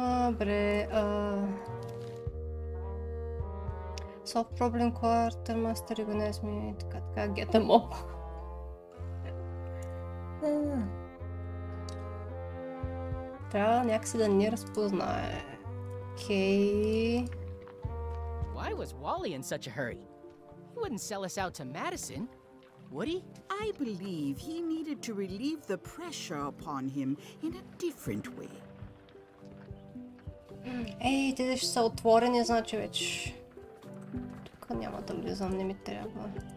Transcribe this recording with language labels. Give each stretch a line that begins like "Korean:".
Bulgarian: Добре,
English: Solve problem quartermaster, organize me,
Bulgarian: така,
English: get them up.
Bulgarian: Трябва някакси да ни разпознае. Окей.
English: Why was Wally in such a hurry? He wouldn't sell us out to Madison, would he? I believe he needed to relieve the pressure upon him in a different way.
Bulgarian: Ей, те ще са отворени, значи вече. Тук няма да влизам, не ми трябва.